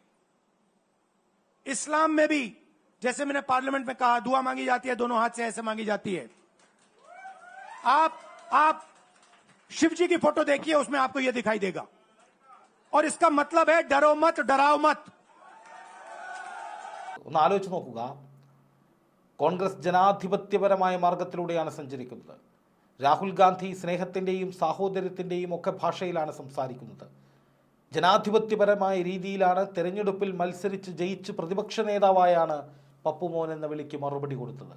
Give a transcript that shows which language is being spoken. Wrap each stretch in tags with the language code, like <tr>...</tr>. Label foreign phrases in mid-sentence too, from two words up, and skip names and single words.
<hi>इस्लाम में भी जैसे मैंने पार्लियामेंट में कहा, दुआ मांगी जाती है, दोनों हाथ से ऐसे मांगी जाती है. आप शिव जी की फोटो देखिए, उसमें आपको यह दिखाई देगा. और इसका मतलब है डरो मत, डराओ मत.</hi> <ml>ഒന്ന് ആലോചിച്ച് നോക്കുക. കോൺഗ്രസ് ജനാധിപത്യപരമായ മാർഗത്തിലൂടെയാണ് സഞ്ചരിക്കുന്നത്. രാഹുൽ ഗാന്ധി സ്നേഹത്തിൻ്റെയും സാഹോദര്യത്തിൻ്റെയും ഒക്കെ ഭാഷയിലാണ് സംസാരിക്കുന്നത്. ജനാധിപത്യപരമായ രീതിയിലാണ് തെരഞ്ഞെടുപ്പിൽ മത്സരിച്ച് ജയിച്ച് പ്രതിപക്ഷ നേതാവായാണ് പപ്പുമോൻ എന്ന വിളിക്ക് മറുപടി കൊടുത്തത്.</ml>